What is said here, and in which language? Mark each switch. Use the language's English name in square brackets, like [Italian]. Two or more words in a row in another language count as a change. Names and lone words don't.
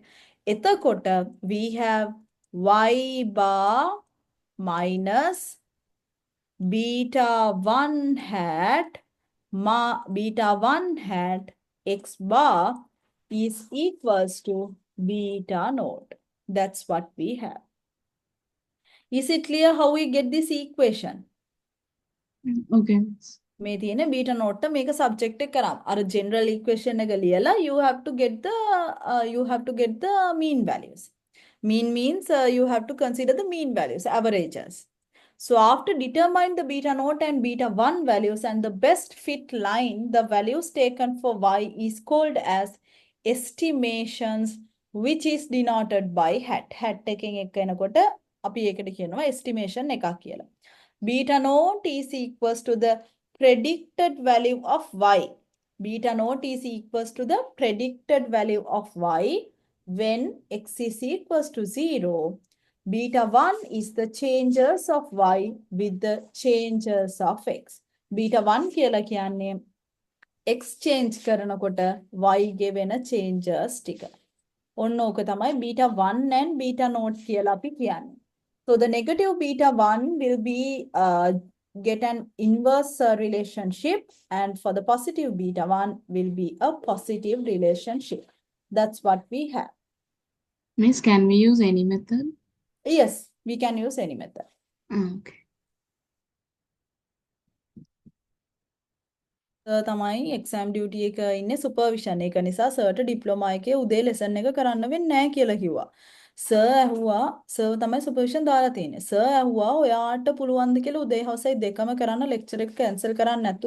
[English] Etakota, we have y bar minus beta 1 hat beta 1 hat x bar is equals to beta naught. That's what we have. Is it clear how we get this equation? Okay. [Sinhala] මේ තියෙන [English] beta naught [Sinhala] මේක සබ්ජෙක්ට් එක කරාම අර [English] general equation [Sinhala] එක ලියලා [English] you have to get the mean values. Mean means you have to consider the mean values, averages. So after determine the beta naught and beta 1 values and the best fit line, the values taken for y is called as estimations, which is denoted by hat. Hat taking [Sinhala] එක එනකොට අපි ඒකට කියනවා estimation එකක් කියලා. [English] Beta naught is equals to the predicted value of y. Beta naught is equals to the predicted value of y when x is equals to 0. Beta 1 is the changes of y with the changes of x. [Sinhala] Beta 1 කියලා කියන්නේ x change කරනකොට y ගේ වෙන changes ටික. ඔන්න ඕක තමයි [English] beta 1 and beta naught [Sinhala] කියලා අපි කියන්නේ. [English] So the negative beta 1 will be get an inverse relationship, and for the positive beta 1 will be a positive relationship. That's what we have. Miss, can we use any method? Yes, we can use any method. Okay. [Sinhala] තමයි [English] exam duty [Sinhala] එක ඉන්නේ සුපර්විෂන් එක නිසා සර්ට ඩිප්ලෝමා එකේ උදේ ලෙසන් එක කරන්න වෙන්නේ නැහැ කියලා කිව්වා. සර් ඇහුවා සර් තමයි සුපර්විෂන් දාලා තියෙන්නේ. සර් ඇහුවා ඔයාට පුළුවන්ද කියලා උදේ හවසයි දෙකම කරන්න ලෙක්චර් එක කැන්සල් කරන්න නැතුව.